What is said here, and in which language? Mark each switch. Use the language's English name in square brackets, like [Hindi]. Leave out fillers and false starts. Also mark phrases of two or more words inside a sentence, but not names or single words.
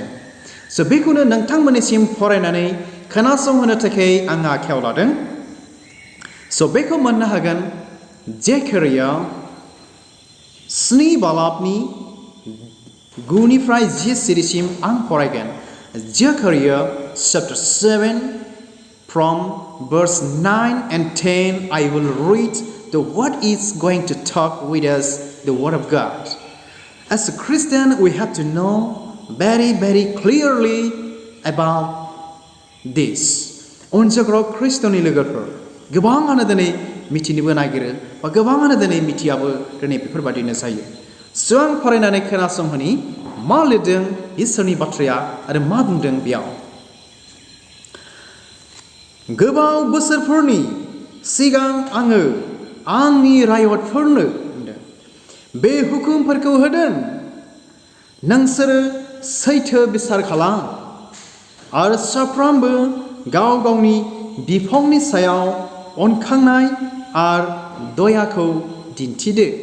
[Bodo] बेखौनो नोंथांमोननिसिम फरायनानै खोनासंहोनो थाखाय आङो आखायाव लादों। बेखौ मोननो हागोन जेकेरिया 7 बालाबनि 9निफ्राय 10 सिरिसिम आं फरायगोन। [English] जेकेरिया chapter 7 from verse 9 and 10 I will read the what is going to talk with us, the Word of God. As a Christian, we have to know very, very clearly about this. [Bodo] अनसायग्रा ख्रिस्ट'नि लोगोफोर, गोबाङानो दिनै मिथिनोबो नागिरो बा गोबाङानो दिनै मिथियाबो, दिनै बेफोरबादिनो जायो। आं फरायनानै खोनासंहोनि मा लिरदों इसोरनि बाथ्राया आरो मा बुंदों बेयाव। गोबाव बोसोरफोरनि सिगां आङो आंनि रायतफोरनो बे हुकुमफोरखौ होदों नोंसोरो सैथो बिसार खालाम आरो साफ्रोमबो गाव गावनि बिफंनि सायाव अनखांनाय आरो दयाखौ दिन्थिदो।